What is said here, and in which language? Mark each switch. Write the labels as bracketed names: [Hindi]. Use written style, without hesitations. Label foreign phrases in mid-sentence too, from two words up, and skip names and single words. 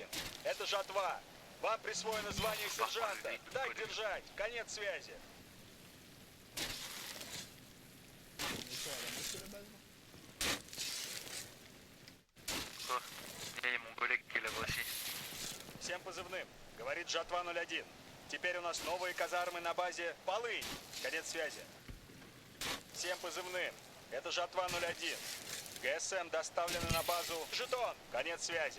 [Russian] Это Жатва. Вам присвоено звание сержанта. Так держать. Конец связи. [French] Il y a mon collègue qui est là-bas aussi. [Russian] Всем позывным. Говорит Жатва 01. Теперь у нас новые казармы на базе Полынь. Конец связи. Всем позывным. Это Жатва 01. ГСМ доставлены на базу Жетон. Конец связи.